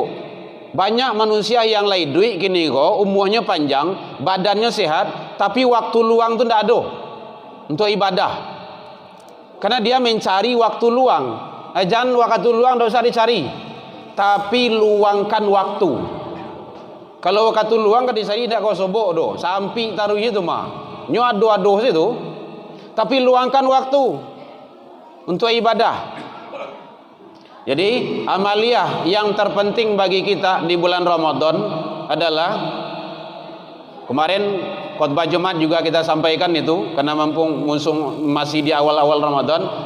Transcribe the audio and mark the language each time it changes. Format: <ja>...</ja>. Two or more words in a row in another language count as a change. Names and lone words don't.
<id>Banyak manusia yang lain duit gini kok, umurnya panjang, badannya sehat, tapi waktu luang tu tidak ada untuk ibadah. Karena dia mencari waktu luang. Jangan waktu luang tidak usah dicari, tapi luangkan waktu.</id> <min>Kalau waktu luang kan dicari tidak kau sobok do, sampai taruh itu mah, nyo ado situ.</min> <id>Tapi luangkan waktu untuk ibadah. Jadi amaliyah yang terpenting bagi kita di bulan Ramadan adalah, kemarin khutbah Jumat juga kita sampaikan itu, karena mumpung masih di awal-awal Ramadan.</id>